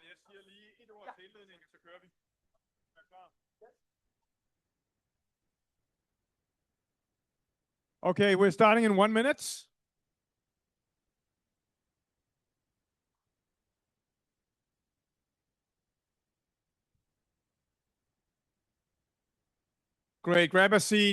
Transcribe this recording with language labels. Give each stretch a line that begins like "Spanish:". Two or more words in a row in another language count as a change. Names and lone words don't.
Danish: siger lige et ord til indledning, så kører vi. Er klar?
English: Okay, we're starting in 1 minute. Great, grab a seat.